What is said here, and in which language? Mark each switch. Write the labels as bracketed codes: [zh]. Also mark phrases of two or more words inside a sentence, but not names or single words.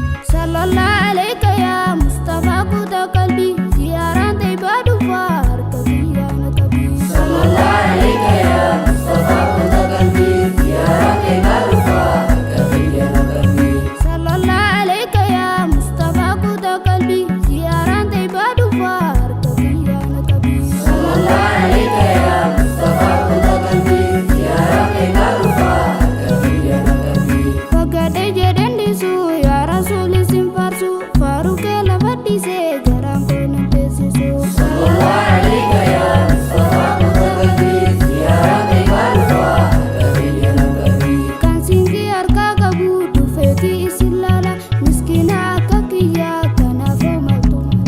[ar] صلى الله عليك يا مصطفى, [om] kuta qalbii, ziyaaraan Tayyibaa dhufaa harka biyya na qabii. [ar] صلى الله عليك يا مصطفى, [om] kuta qalbii, ziyaaraan Tayyibaa dhufaa harka biyya na qabii. [ar] صلى الله عليك يا مصطفى, [om] kuta qalbi, ziyaaraan Tayyibaa dhufa, harka biyya na qabi. [ar] صلى الله عليك يا مصطفى, [om] kuta qalbi, ziyaaraan Tayyibaa dhufa, harka biyya na qabi. Fagaadhee jedheen dhiisu, [ar] يا رسول [om] sin faarsu, faaruu kee lafa dhiisee garaan koo na teessisu. [ar] صلى الله عليك يا مصطفى, [om] kuta qalbi, ziyaaraan Tayyibaa dhufa, harka biyya na qabi. Kan siinqii harkaa qabu dhufeeti isin laala. Miskiina akka kiyyaa kanaaf hoomaltu.